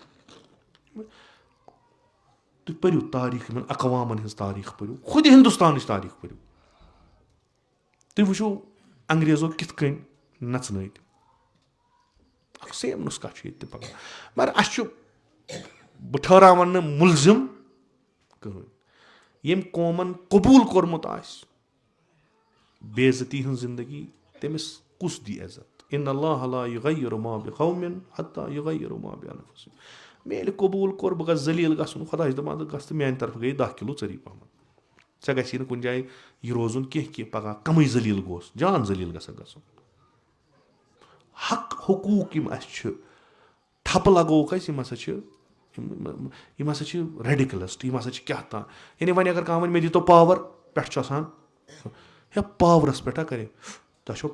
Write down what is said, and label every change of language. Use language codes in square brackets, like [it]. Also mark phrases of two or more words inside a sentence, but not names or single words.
[ks] تُہۍ پٔرِو تاریٖخ یِمن اقوامَن ہٕنٛز تاریٖخ پٔرِو خُدِ ہِندُستانٕچ تاریٖخ پٔرِو تُہۍ وٕچھِو انگریزو کِتھ کٔنۍ نَژنٲوۍ اکھ سیم نُسخہ چھُ ییٚتہِ تہِ پَکان مگر اَسہِ چھُ بہٕ ٹھہراوَن نہٕ مُلزِم کٕہٕنۍ ییٚمۍ قومَن قبوٗل کوٚرمُت آسہِ بے عزتی ہٕنٛز زندگی تٔمِس کُس دی عزت [ar] اِن اللہ لا یُغیِّرُ ما بِقومٍ حتیٰ یُغیِّرُ ما بِانفُسِہِم [ks] مےٚ ییٚلہِ قبوٗل کوٚر بہٕ گژھٕ ذٔلیٖل گژھُن خۄدا چھُ دَپان گژھ تہٕ میٛانہِ طرفہٕ گٔے 10 کِلوٗ ژٔری پَہمَتھ ژےٚ گژھی نہٕ کُنہِ جایہِ یہِ روزُن کینٛہہ کہِ پَگاہ کَمٕے ذٔلیٖل گوس جان ذٔلیٖل گژھکھ گژھُن حق حقوٗق یِم اَسہِ چھِ ٹھپہٕ لگووُکھ اَسہِ یِم ہسا چھِ ریڈِکلَسٹ یِم ہسا چھِ کیٛاہ تام یعنی وۄنۍ اگر کانٛہہ وَنہِ مےٚ دِتو پاوَر پٮ۪ٹھ چھُ آسان ہے پاورَس پٮ۪ٹھ کَرے تۄہہِ چھو